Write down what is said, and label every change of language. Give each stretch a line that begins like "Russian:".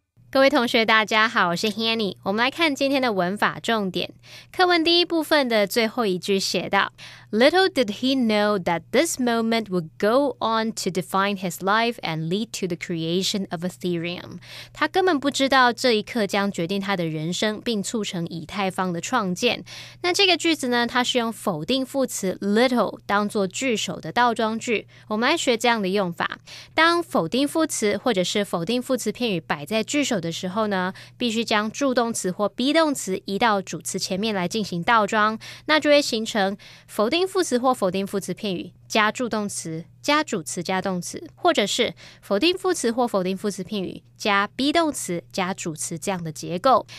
Chinese: 各位同学大家好，我是 Hanny。我们来看今天的文法重点。课文第一部分的最后一句写道，
English: Little did he know that this moment would go on to define his life and lead to the creation of Ethereum。
Chinese: 他根本不知道这一刻将决定他的人生，并促成以太坊的创建。那这个句子呢，它是用否定副词 little 当作句首的倒装句。我们来学这样的用法。当否定副词或者是否定副词片语摆在句首的时候呢，必须将助动词或 be 动词移到主词前面来进行倒装，那就会形成否定副词或否定副词片语加助动词加主词加动词，或者是否定副词或否定副词片语加 be 动词加主词这样的结构。